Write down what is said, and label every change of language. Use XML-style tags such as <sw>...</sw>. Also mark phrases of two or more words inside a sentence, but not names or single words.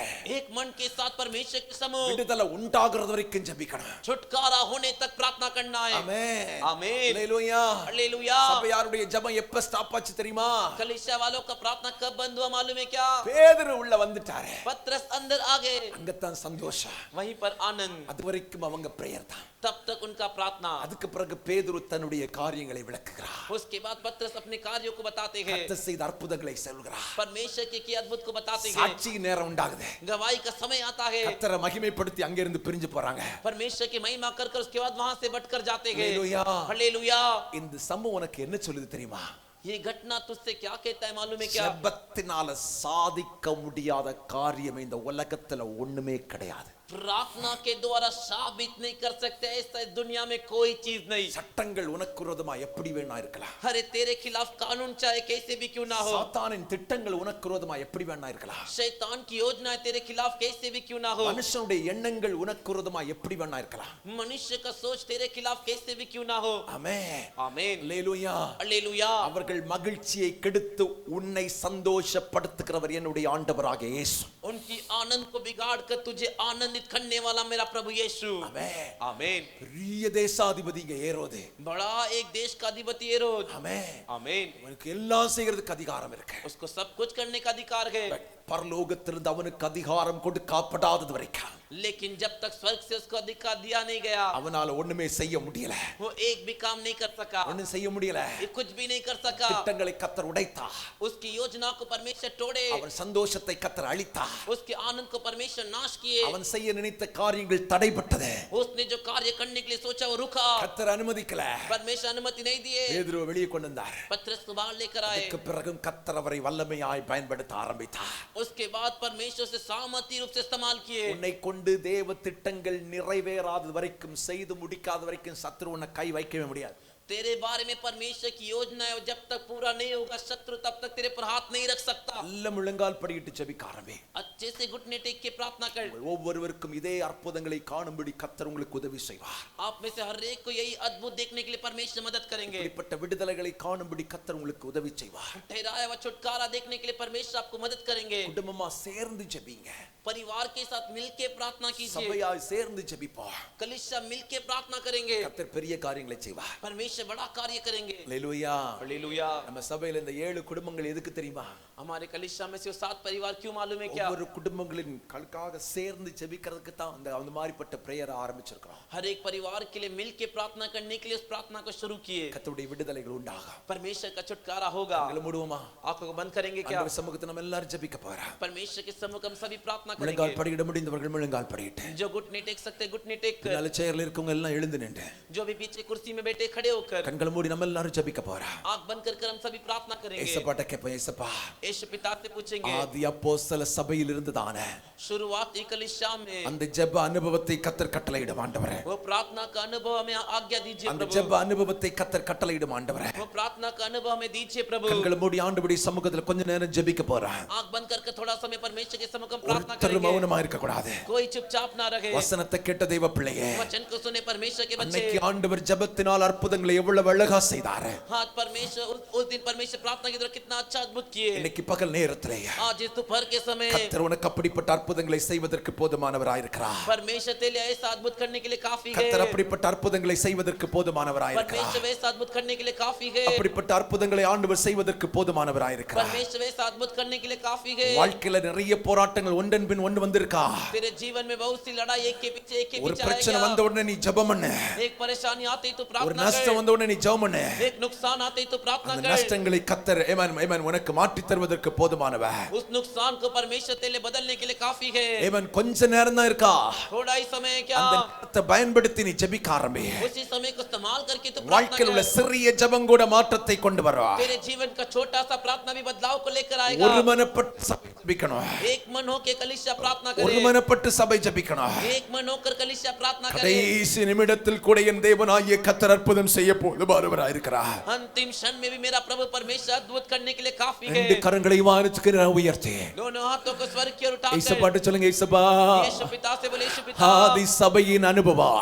<hi>एक मन के साथ परमेश्वर के सम्मुख</hi> <ta>விடுதலை உண்டாகிறது வரைக்கும் ஜெபிக்கணும்.</ta> <hi>छुटकारा होने तक प्रार्थना करना है।</hi> <ta>ஆமென்.</ta> <hi>आमीन।</hi> <ta>அல்லேலூயா.</ta> <hi>हालेलुया।</hi> <ta>சபையாருடைய ஜெபம் எப்ப ஸ்டாப் ஆச்சு தெரியுமா?</ta> <hi>कलीसिया वालों का प्रार्थना कब बंद हुआ मालूम है क्या?</hi> <ta>பேதுரு உள்ள வந்துட்டாரு.</ta> <hi>पतरस अंदर आ गए।</hi> <ta>அங்கதான் சந்தோஷம்.</ta> <hi>वहीं पर आनंद।</hi> <ta>அது வரைக்கும் அவங்க பிரேயர் தான்.</ta> <hi>तब तक उनका प्रार्थना।</hi> <ta>அதுக்கு பிறகு பேதுரு தன்னுடைய காரியங்களை விளக்குகிறார்.</ta> <hi>उसके बाद पतरस अपने कार्यों को बताते हैं।</hi> <ta>கர்த்தர் செய்த அற்புதங்களை சொல்கிறார்.</ta> <hi>परमेश्वर के अद्भुत को बताते हैं।</hi> <ta>சாட்சி நேரம் உண்டாகுது.</ta> <hi>गवाही का समय आता है।</hi> <ta>கர்த்தரை மகிமைப்படுத்தி அங்க இருந்து பிரிஞ்சு போறாங்க.</ta> <hi>परमेश्वर की महिमा कर कर उसके बाद वहां से बटकर जाते हैं। हालेलुया। हालेलुया।</hi> <ta>இந்த சம்பவம் உனக்கு என்ன சொல்லுது தெரியுமா?</ta> <hi>ये घटना तुझसे क्या कहता है मालूम है क्या?</hi> <ta>ஜெபத்தினால சாதிக்க முடியாத காரியம் இந்த உலகத்துல ஒண்ணுமே கிடையாது.</ta> <hi>प्रार्थना के द्वारा साबित नहीं कर सकते ऐसा इस दुनिया में कोई चीज नहीं।</hi> <ta>சட்டங்கள் உனக்கு விரோதமா எப்படி வேணா இருக்கலாம்.</ta> <hi>अरे तेरे खिलाफ कानून चाहे कैसे भी क्यों ना हो।</hi> <ta>சாத்தானின் திட்டங்கள் உனக்கு விரோதமா எப்படி வேணா இருக்கலாம்.</ta> <hi>शैतान की योजनाएं तेरे खिलाफ कैसे भी क्यों ना हो।</hi> <ta>மனுஷனுடைய எண்ணங்கள் உனக்கு விரோதமா எப்படி வேணா இருக்கலாம்.</ta> <hi>मनुष्य का सोच तेरे खिलाफ कैसे भी क्यों ना हो।</hi> <ta>ஆமென்.</ta> <hi>आमीन।</hi> <ta>அல்லேலூயா.</ta> <hi>हालेलुया।</hi> <ta>அவர்கள் மகிழ்ச்சியை கெடுத்து உன்னை சந்தோஷப்படுத்துகிறவர் என்னுடைய ஆண்டவராகிய இயேசு.</ta> <hi>उनकी आनंद को बिगाड़ कर तुझे आनंदित करने वाला मेरा प्रभु यीशु।</hi> <ta>ஆமென்.</ta> <hi>आमीन।</hi> <ta>பெரிய தேசாதிபதிங்க ஏரோது.</ta> <hi>बड़ा एक देश का अधिपति हेरोद।</hi> <ta>ஆமென்.</ta> <hi>आमीन।</hi> <ta>அவனுக்கு எல்லாம் செய்யறதுக்கு அதிகாரம் இருக்கு.</ta> <hi>उसको सब कुछ करने का अधिकार है।</hi> <ta>பரலோகத்திலிருந்து அவனுக்கு அதிகாரம் கொடுக்கப்படாதது வரைக்கும்</ta> <hi>लेकिन जब तक स्वर्ग से उसको अधिकार दिया नहीं गया</hi> <ta>அவனால ஒண்ணுமே செய்ய முடியல.</ta> <hi>वो एक भी काम नहीं कर सका।</hi> <ta>ஒண்ணும் செய்ய முடியல.</ta> <hi>ये कुछ भी नहीं कर सका।</hi> <ta>திட்டங்களை கர்த்தர் உடைத்தார்.</ta> <hi>उसकी योजना को परमेश्वर तोड़े।</hi> <ta>அவன் சந்தோஷத்தை கர்த்தர் அழித்தார்.</ta> <hi>उसके आनंद को परमेश्वर नाश किए।</hi> <ta>அவன் செய்ய நினைத்த காரியங்கள் தடைப்பட்டது.</ta> <hi>उसने जो कार्य करने के लिए सोचा वो रुका।</hi> <ta>கர்த்தர் அனுமதிக்கல.</ta> <hi>परमेश्वर अनुमति नहीं दिए।</hi> <ta>பேதுருவை வெளியே கொண்டு வந்தார்.</ta> <hi>पतरस को बाहर लेकर आए।</hi> <ta>அதுக்கு பிறகு கர்த்தர் அவரை வல்லமையாய் பயன்படுத்த ஆரம்பித்தார்.</ta> <hi>उसके बाद परमेश्वर से सामर्थ्य रूप से इस्तेमाल किए।</hi> <ta>உன்னை கொண்டு தேவ திட்டங்கள் நிறைவேறாத வரைக்கும் செய்து முடிக்காத வரைக்கும் சத்துரு உன்னை கை வைக்கவே முடியாது.</ta> <hi>तेरे बारे में परमेश्वर की योजना है जब तक पूरा नहीं होगा शत्रु तब तक तेरे पर हाथ नहीं रख सकता।</hi> <ta>நல்ல முழங்கால் படியிட்டு ஜெபிக்க ஆரம்பி.</ta> <hi>अच्छे से घुटने टेक के प्रार्थना कर।</hi> <ta>ஒவ்வொருவருக்கும் இதே அற்புதங்களை காணும்படி கர்த்தர் உங்களுக்கு உதவி செய்வார்.</ta> <hi>आप में से हर एक को यही अद्भुत देखने के लिए परमेश्वर मदद करेंगे।</hi> <ta>இப்படிப்பட்ட விடுதலைகளை காணும்படி கர்த்தர் உங்களுக்கு உதவி செய்வார்.</ta> <hi>ठहराया हुआ छुटकारा देखने के लिए परमेश्वर आपको मदद करेंगे।</hi> <ta>குடும்பமா சேர்ந்து ஜெபிங்க.</ta> <hi>परिवार के साथ मिलके प्रार्थना कीजिए।</hi> <ta>சபையாய் சேர்ந்து ஜெபிப்போம்.</ta> <hi>कलीसिया मिलके प्रार्थना करेंगे।</hi> <ta>கர்த்தர் பெரிய காரியங்களை செய்வார்.</ta> <hi>परमेश्वर बड़ा कार्य करेंगे।</hi> <ta>அல்லேலூயா.</ta> <hi>हालेलुया।</hi> <ta>நம்ம சபையில இந்த 7 குடும்பங்கள் எதுக்கு தெரியுமா?</ta> <hi>हमारे कलीसिया में से 7 परिवार क्यों मालूम है क्या?</hi> <ta>ஒவ்வொரு குடும்பங்களின் களுக்காக சேர்ந்து ஜெபிக்கிறதுக்கு தான் அந்த மாதிரிப்பட்ட பிரேயர் ஆரம்பிச்சிருக்கிறோம்.</ta> <hi>हर एक परिवार के लिए मिलके प्रार्थना करने के लिए उस प्रार्थना को शुरू किए।</hi> <ta>கர்த்தருடைய விடுதலைகள் உண்டாகும்.</ta> <hi>परमेश्वर का छुटकारा होगा।</hi> <ta>கண்களை மூடுவோமா?</ta> <hi>आंखों को बंद करेंगे क्या?</hi> <ta>ஆண்டவர் சமூகத்துல நம்ம எல்லாரும் ஜெபிக்க போறோம்.</ta> <hi>परमेश्वर के सम्मुख हम सभी प्रार्थना</hi> <ta>முழங்கால்</ta> <hi>करेंगे।</hi> <ta>படியிட முடிந்தவர்கள் முழங்கால் படியிட்டு.</ta> <hi>जो घुटने टेक सकते घुटने टेक कर।</hi> <ta>பின்னால சேர்ல இருக்கவங்க எல்லாம் எழுந்து நின்று.</ta> <hi>जो भी पीछे कुर्सी में बैठे खड़े होकर।</hi> <ta>கண்களை மூடி நம்ம எல்லாரும் ஜெபிக்க போறோம்.</ta> <hi>आंख बंद कर हम सभी प्रार्थना करेंगे।</hi> <ta>ஏசப்பாட்ட கேப்போம். ஏசப்பா,</ta> <hi>यीशु पिता से पूछेंगे</hi> <ta>ஆதி அப்போஸ்தல சபையில் இருந்து தானே</ta> <hi>शुरुआती कलीसिया में</hi> <ta>அந்த ஜெப அனுபவத்தை கர்த்தர் கட்டளையிடும் ஆண்டவரே.</ta> <hi>वो प्रार्थना का अनुभव हमें आज्ञा दीजिए</hi> <ta>அந்த</ta> <hi>प्रभु।</hi> <ta>ஜெப அனுபவத்தை கர்த்தர் கட்டளையிடும் ஆண்டவரே.</ta> <hi>वो प्रार्थना का अनुभव हमें दीजिए प्रभु।</hi> <ta>கண்களை மூடி ஆண்டவருடைய சமூகத்துல கொஞ்ச நேரம் ஜெபிக்க போறோம்.</ta> <hi>आंख बंद कर थोड़ा समय परमेश्वर के सम्मुख हम प्रार्थना</hi> <ta>ஒருத்தர்</ta> <hi>करेंगे।</hi> <ta>மௌனமா இருக்க கூடாது.</ta> <hi>कोई चुपचाप ना रहे।</hi> <ta>வசனத்தை கேட்ட தெய்வ பிள்ளையே,</ta> <hi>वचन को सुने परमेश्वर के बच्चे।</hi> <ta>அன்னைக்கு ஆண்டவர் ஜெபத்தினால் அற்புதங்களை எவ்வளவு அழகா செய்தார்.</ta> <hi>हाँ परमेश्वर उस दिन परमेश्वर प्रार्थना के द्वारा कितना अच्छा अद्भुत किए।</hi> <ta>இன்னைக்கு பகல் நேரத்திலே</ta> <hi>आज इस दोपहर के समय</hi> <ta>கர்த்தர் உனக்கு அப்படிப்பட்ட அற்புதங்களை செய்வதற்கு போதுமானவராய் இருக்கிறார்.</ta> <hi>परमेश्वर तेरे लिए ऐसा अद्भुत करने के लिए काफी है।</hi> <ta>கர்த்தர் அப்படிப்பட்ட அற்புதங்களை செய்வதற்கு போதுமானவராய் இருக்கிறார்.</ta> <hi>परमेश्वर ऐसा अद्भुत करने के लिए काफी है।</hi> <ta>அப்படிப்பட்ட அற்புதங்களை ஆண்டவர் செய்வதற்கு போதுமானவராய் இருக்கிறார்.</ta> <hi>परमेश्वर ऐसा अद्भुत करने के लिए काफी है।</hi> <ta>வாழ்க்கையில நிறைய போராட்டங்கள் ஒன்றன் பின் ஒன்று வந்திருக்கா?</ta> <hi>तेरे जीवन में बहुत सी लड़ाई एक के पीछे</hi> <ta>ஒரு பிரச்சனை வந்த உடனே நீ ஜெபம் பண்ணு.</ta> <hi>एक परेशानी आती तो</hi> <ta>ஒரு</ta> <hi>प्रार्थना</hi> <ta>நஷ்டம் நஷ்டம் வந்த உடனே நீ ஜெபம் பண்ணு.</ta> <hi>एक नुकसान आते ही तो प्रार्थना</hi> <ta>அந்த</ta> <hi>कर.</hi> <ta>நஷ்டங்களை கர்த்தர் ஆமென் உனக்கு மாற்றி தருவதற்கு போதுமானவர்.</ta> <hi>उस नुकसान को परमेश्वर तेरे लिए बदलने के लिए काफी है.</hi> <ta>ஆமென் கொஞ்ச நேரம் தான் இருக்கா,</ta> <hi>थोड़ा ही समय है क्या?</hi> <ta>அந்த நேரத்தை பயன்படுத்தி நீ ஜெபிக்க ஆரம்பி.</ta> <hi>उसी समय को इस्तेमाल करके तो प्रार्थना</hi> <ta>வாழ்க்கையில் உள்ள</ta> <hi>कर.</hi> <ta>சிறிய ஜெபம் கூட மாற்றத்தை கொண்டு வருவா.</ta> <hi>तेरे जीवन का छोटा सा प्रार्थना भी बदलाव को लेकर आएगा.</hi> <ta>ஒருமனப்பட்டு சபை ஜெபிக்கணும்.</ta> <hi>एक मन होकर कलीसिया प्रार्थना करे.</hi> <ta>ஒருமனப்பட்டு சபை ஜெபிக்கணும்.</ta> <hi>एक मन होकर कलीसिया प्रार्थना करे.</hi> <ta>கடைசி நிமிடத்தில் கூட என் தேவனாகிய கர்த்தர் அற்புதம் செய்ய போதுமானவராய் இருக்கிறார்.</ta> <hi>अंतिम क्षण में भी मेरा प्रभु परमेश्वर अद्भुत करने के लिए काफी है.</hi> <ta>ரெண்டு கரங்களை வானத்துக்கு உயர்த்தி</ta> <hi>दोनों हाथों को स्वर्ग की ओर उठाकर</hi> <ta>இயேசுபாட்டு சொல்லுங்க, இயேசுபா.</ta> <hi>यीशु पिता से बोले, यीशु पिता.</hi> <ta>ஆதி சபையின் அனுபவம்,</ta>